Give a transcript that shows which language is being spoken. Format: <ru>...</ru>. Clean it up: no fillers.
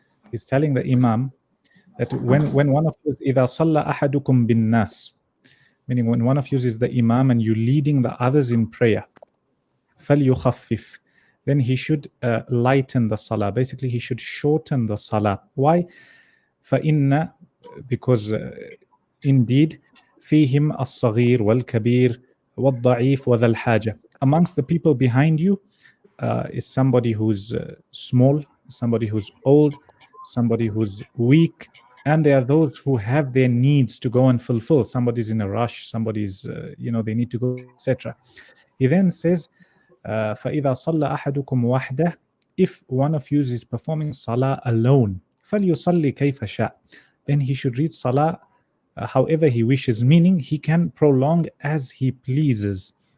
<en>He's telling the imam that when one of you is</en> <ar>إِذَا صَلَّى أَحَدُكُمْ بِالنَّاسِ,</ar> <en>meaning when one of you is the imam and you're leading the others in prayer,</en> <ar>فَلْيُخَفِّفْ,</ar> <en>then he should lighten the salah. Basically, he should shorten the salah. Why?</en> <ar>فَإِنَّ,</ar> <en>because indeed,</en> <ar>فِيهِمْ الصَّغِيرُ وَالْكَبِيرُ وَالضَّعِيفُ وَذَا الْحَاجَةِ.</ar> <en>Amongst the people behind you is somebody who's small, somebody who's old, somebody who's weak, and there are those who have their needs to go and fulfill. Somebody's in a rush, somebody's, they need to go, etc. He then says,</en> <ar>فَإِذَا صَلَّى أَحَدُكُمْ وَحْدَهُ,</ar> <en>if one of you is performing salah alone,</en> <ar>فَلْيُصَلِّ كَيْفَ شَاءَ,</ar> <en>then he should read salah however he wishes, meaning he can prolong as he pleases.</en>